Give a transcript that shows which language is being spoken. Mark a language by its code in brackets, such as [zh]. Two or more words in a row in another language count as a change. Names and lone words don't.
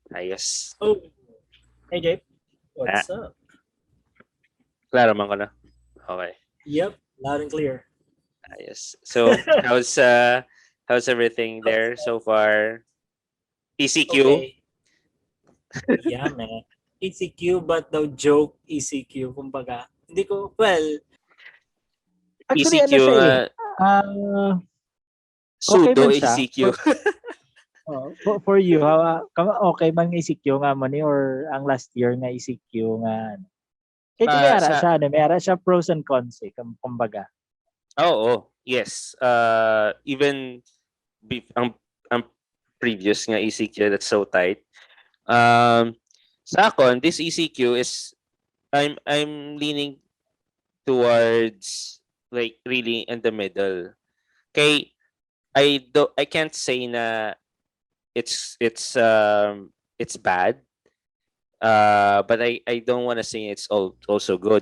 [en] yes. Oh, hey Jake, Ah, what's up? [hil] klaro man ko na. [en] Okay. Yep, loud and clear. Yes. So, how's everything there so far? ECQ? Okay, yeah man. ECQ but no joke ECQ, kumbaga. [tl] Hindi ko, well, [hil] Actually, ano ECQ siya nga, eh. Ah, okay pseudo man siya. ECQ. [en] For you, [hil] okay bang ECQ nga mo ni or ang [en] last year [hil] nga ECQ nga ano? Kaya may ara Sa siya, ano, may ara siya [en] pros and cons [hil] eh, kumbaga. [en] oh, yes. Even ang previous nga ECQ that's so tight. [hil] Um sa akon, [en] this ECQ is I'm leaning towards like really in the middle. Kay I can't say na it's bad. But I don't want to say it's also good.